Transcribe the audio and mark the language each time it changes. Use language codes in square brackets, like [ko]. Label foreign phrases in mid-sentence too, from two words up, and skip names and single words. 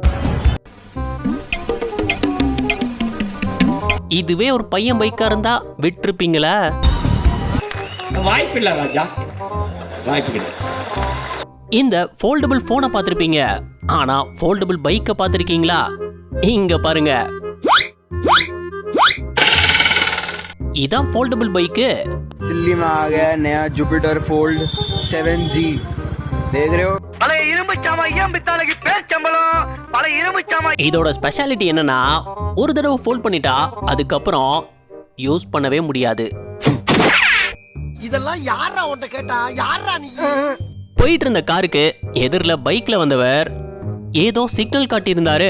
[ta] இதுவே ஒரு பையன் பைக்கா இருந்தா விட்டுருப்பீங்களா? வாய்ப்பில்லை ராஜா, வாய்ப்பு. இந்த [en] foldable phone [ta] பார்த்திருப்பீங்க. ஆனா [en] foldable bike [ta] பார்த்திருக்கீங்களா? இங்க பாருங்க. இதான் [hi] फोल्डेबल बाइक है। दिल्ली में आ गया नया जुपिटर फोल्ड 7G, देख रहे हो? [ta] பழைய இரும்பு இதோட ஸ்பெஷாலிட்டி என்னன்னா ஒரு தடவை ஃபோல்ட் பண்ணிட்டா அதுக்கப்புறம் யூஸ் பண்ணவே முடியாது. இதெல்லாம் யாரா உன்கிட்ட கேட்டா? யாரா நீ? போயிட்டு இருந்த காருக்கு எதிரில பைக்ல வந்தவர் ஏதோ சிக்னல் காட்டியிருந்தாரு.